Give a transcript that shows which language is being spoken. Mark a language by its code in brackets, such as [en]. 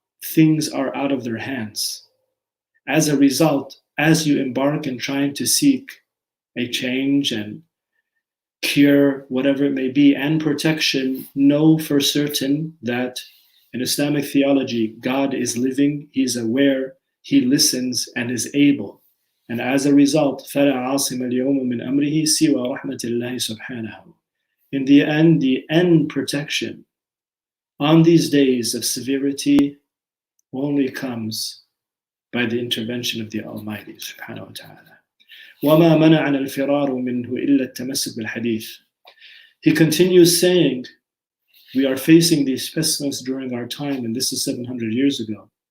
[en] things are out of their hands. As a result, as you embark in trying to seek a change and cure, whatever it may be, and protection, know for certain that in Islamic theology, God is living, He's aware, He listens, and is able. And as a result, [ar] فَلَا عَاصِمَ الْيَوْمَ مِنْ أَمْرِهِ سِوَى رَحْمَةِ اللَّهِ سُبْحَانَهُ. [en] In the end protection on these days of severity only comes by the intervention of the Almighty subhanahu wa ta'ala. [ar] وَمَا مَنَعَنَا الْفِرَارُ مِنْهُ إِلَّا التَّمَسُّكْ بِالْحَدِيثِ. [en] He continues saying, we are facing these pessimists during our time, and this is 700 years ago.